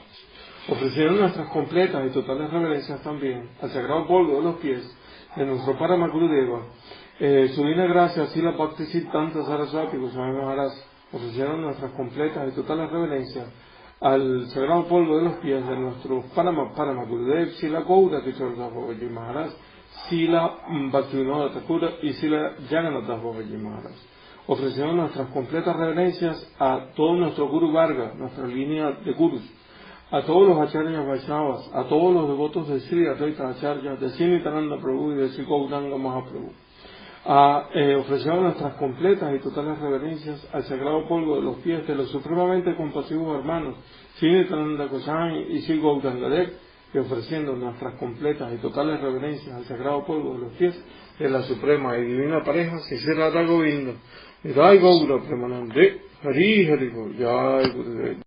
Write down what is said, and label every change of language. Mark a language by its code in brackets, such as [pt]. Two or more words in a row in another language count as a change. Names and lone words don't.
[es] Ofreciendo nuestras completas y totales reverencias también al sagrado polvo de los pies de nuestro Parama Gurudeva, su divina gracia, Srila Bhakti Siddhanta Saraswati Goswami Maharaj. Ofrecieron nuestras completas y totales reverencias al sagrado polvo de los pies de nuestro Parama Gurudev, Srila Gaura Kishore Das Babaji Maharaj, Srila Bhaktivinoda Thakura y Srila Jagannath Das Babaji Maharaj. Ofrecieron nuestras completas reverencias a todo nuestro Guru Varga, nuestra línea de Gurus, a todos los Acharyas Vaishnavas, a todos los devotos de Sri Advaita Acharya, de Sri Nityananda Prabhu y de Sri Gauranga Mahaprabhu. Ofrecieron nuestras completas y totales reverencias al sagrado polvo de los pies de los supremamente compasivos hermanos Sri Nityananda Goswami y Sri Gauranga Dev, y ofreciendo nuestras completas y totales reverencias al sagrado polvo de los pies de la suprema y divina pareja Sri Radha Govinda, [sa] Jai Gaura Premanande, Hari Hari Bol, Jai Gurudev.